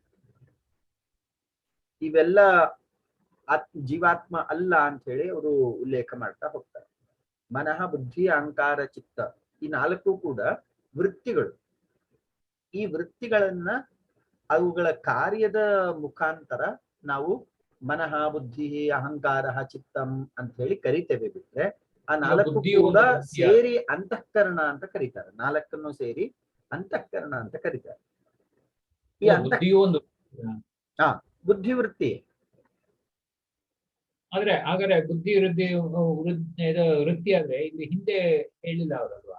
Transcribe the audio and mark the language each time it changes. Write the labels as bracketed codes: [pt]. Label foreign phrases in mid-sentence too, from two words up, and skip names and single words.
[kn] ಇವೆಲ್ಲ ಜೀವಾತ್ಮ ಅಲ್ಲ ಅಂತ ಹೇಳಿ ಅವರು ಉಲ್ಲೇಖ ಮಾಡ್ತಾ ಹೋಗ್ತಾರೆ. ಮನಃ, ಬುದ್ಧಿ, ಅಹಂಕಾರ, ಚಿತ್ತ, ಈ ನಾಲ್ಕು ಕೂಡ ವೃತ್ತಿಗಳು. ಈ ವೃತ್ತಿಗಳನ್ನ ಅವುಗಳ ಕಾರ್ಯದ ಮುಖಾಂತರ ನಾವು ಮನಃ, ಬುದ್ಧಿ, ಅಹಂಕಾರ, ಚಿತ್ತಂ ಅಂತ ಹೇಳಿ ಕರಿತೇವೆ. ಬಿಟ್ರೆ ಆ ನಾಲ್ಕು ಕೂಡ ಸೇರಿ ಅಂತಃಕರಣ ಅಂತ ಕರೀತಾರೆ. ನಾಲ್ಕನ್ನು ಸೇರಿ ಅಂತಃಕರಣ ಅಂತ ಕರೀತಾರೆ. ಈ ಬುದ್ಧಿವೃತ್ತಿ. ಆದ್ರೆ ಹಾಗಾದ್ರೆ ಬುದ್ಧಿ ವೃತ್ತಿ ಆದ್ರೆ ಇಲ್ಲಿ ಹಿಂದೆ ಹೇಳಿಲ್ಲ ಅವರಲ್ವಾ?